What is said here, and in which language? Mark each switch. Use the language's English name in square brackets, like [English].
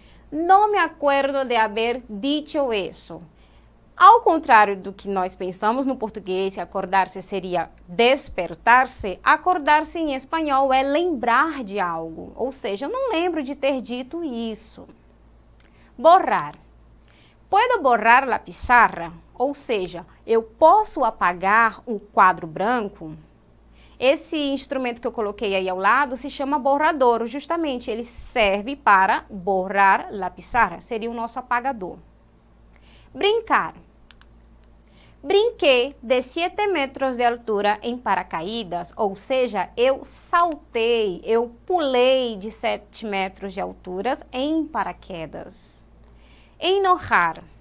[Portuguese] Não [Spanish] me acuerdo de haber dicho [Portuguese] isso. Ao contrário do que nós pensamos no português, que acordar-se seria despertar-se, acordar-se em espanhol é lembrar de algo. Ou seja, eu não lembro de ter dito isso. [Spanish] Borrar. Puedo borrar la pizarra? [Portuguese] Ou seja, eu posso apagar um quadro branco? Esse instrumento que eu coloquei aí ao lado se chama borrador, justamente ele serve para [Spanish] borrar la pizarra, [Portuguese] seria o nosso apagador. Brincar. Brinquei de 7 metros de altura em paracaídas, ou seja, eu saltei, eu pulei de 7 metros de altura em paraquedas. Enojar.